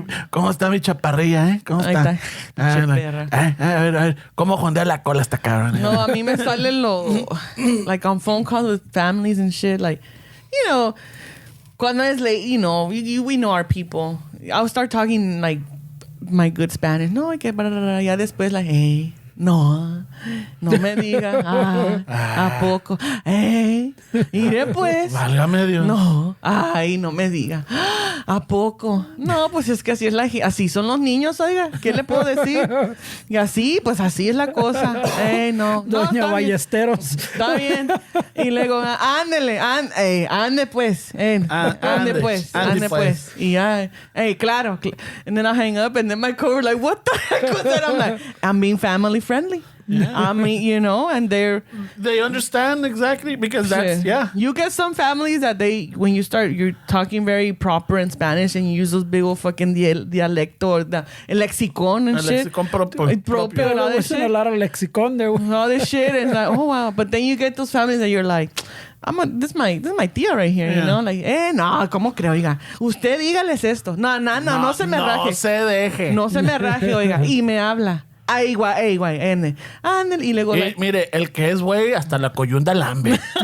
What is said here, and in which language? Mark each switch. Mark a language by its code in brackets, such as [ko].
[es] ¿Cómo está mi chaparrilla, eh? ¿Cómo Ahí está? está. Perra. A ver. ¿Cómo jondea la cola esta cabrón? [en] No, a mí me salen like on phone calls with families and shit, like, you know, [es] cuando es [en] late, you know, we know our people. I'll start talking like my good Spanish. [es] No, que ya después like, hey, no me diga, ¿a poco? Hey, iré pues. Válgame Dios. No, ay, no me diga. ¿A poco? No, pues es que así son los niños, oiga. ¿Qué le puedo decir? Y así, pues así es la cosa. No, Doña está bien. Ballesteros. Está bien. Y luego, ande pues. Ande pues. Y ya, claro. [en] And then I hang up and then my coworker like, what the heck was that? I'm like, I'm being family friendly. Yeah. I mean, you know, and they understand exactly because that's, yeah. You get some families that when you're talking very proper in Spanish and you use those big old fucking dialecto or el lexicon and shit. [es] Lexicon propio. [en] And all There this wasn't a shit. lot of lexicon there. All this shit. And like, oh, wow. But then you get those families that you're like, this is my tia right here, you know? [es] Like, no, ¿cómo creo? Oiga, usted dígales esto. No se me raje. No se deje. No se me raje, oiga. Y me habla. Ay, guay, ándale. Y luego, like, mire, el que es güey hasta la coyunda lambe.